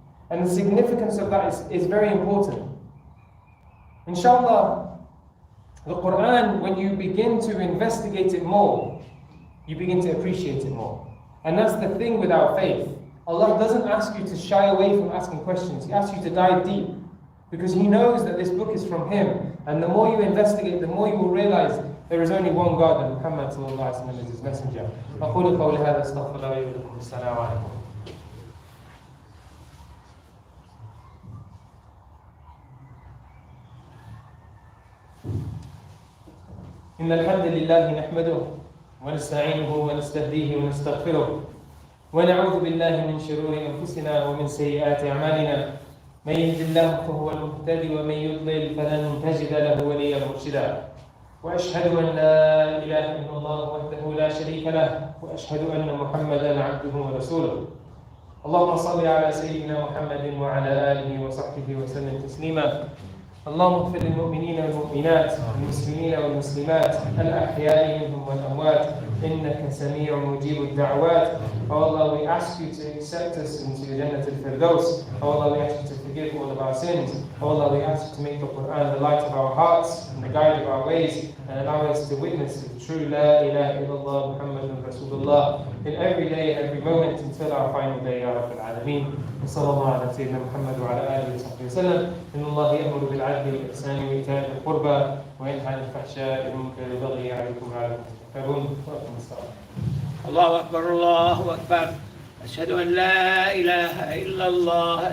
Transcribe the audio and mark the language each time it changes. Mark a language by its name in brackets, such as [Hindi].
[English] And the significance of that is very important. Inshallah, the Quran, when you begin to investigate it more, you begin to appreciate it more. And that's the thing with our faith. Allah doesn't ask you to shy away from asking questions. He asks you to dive deep, because He knows that this book is from Him. And the more you investigate, the more you will realize there is only one God, and Muhammad sallallahu alaihi wasallam is His messenger. [Arabic] أقول قولي هذا أستغفر الله لي ولكم. السلام عليكم. إن الحمد لله نحمده ونستعينه ونستهديه ونستغفره ونعوذ بالله من شرور أنفسنا ومن سيئات أعمالنا. من يهد الله فهو المهتدي ومن يضلل فلن تجد له وليا مرشدا. وأشهد أن لا إله إلا الله وحده لا شريك له وأشهد أن محمدا عبده ورسوله. اللهم صل على سيدنا محمد وعلى آله وصحبه وسلم تسليما. اللهم اغفر للمؤمنين والمؤمنات والمسلمين والمسلمات الأحياء منهم والأموات إنك سميع مجيب الدعوات. [English] Oh Allah, we ask you to accept us into Jannat al-Firdaus. Oh Allah, we ask you to forgive all of our sins. Oh Allah, we ask you to make the Quran the light of our hearts and the guide of our ways, and allow us to witness the true [Arabic] La ilaha illallah Muhammadun Rasulullah [English] in every day and every moment until our final day, Ya Rabbil Alameen. [Arabic] وصلى الله على سيدنا محمد وعلى آله وصحبه وسلم. إن الله يأمر بالعدل والإحسان وإيتاء ذي القربى وينهى عن الفحشاء والمنكر والبغي يعظكم لعلكم تذكرون. وأقم الصلاة. الله أكبر الله أكبر. أشهد أن لا إله إلا الله.